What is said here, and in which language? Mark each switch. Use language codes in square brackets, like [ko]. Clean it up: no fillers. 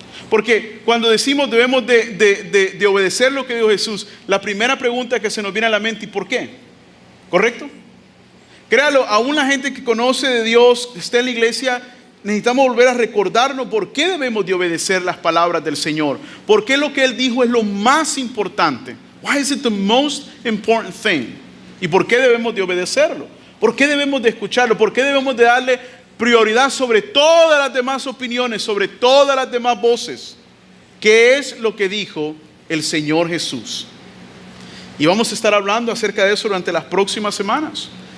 [es] Porque cuando decimos debemos de obedecer lo que dijo Jesús, la primera pregunta que se nos viene a la mente, ¿y por qué? ¿Correcto? Créalo, aún la gente que conoce de Dios, que está en la iglesia, necesitamos volver a recordarnos por qué debemos de obedecer las palabras del Señor. ¿Por qué lo que Él dijo es lo más importante? [en] Why is it the most important thing? [es] ¿Y por qué debemos de obedecerlo? ¿Por qué debemos de escucharlo? ¿Por qué debemos de darle prioridad sobre todas las demás opiniones, sobre todas las demás voces? ¿Qué es lo que dijo el Señor Jesús? Y vamos a estar hablando acerca de eso durante las próximas semanas.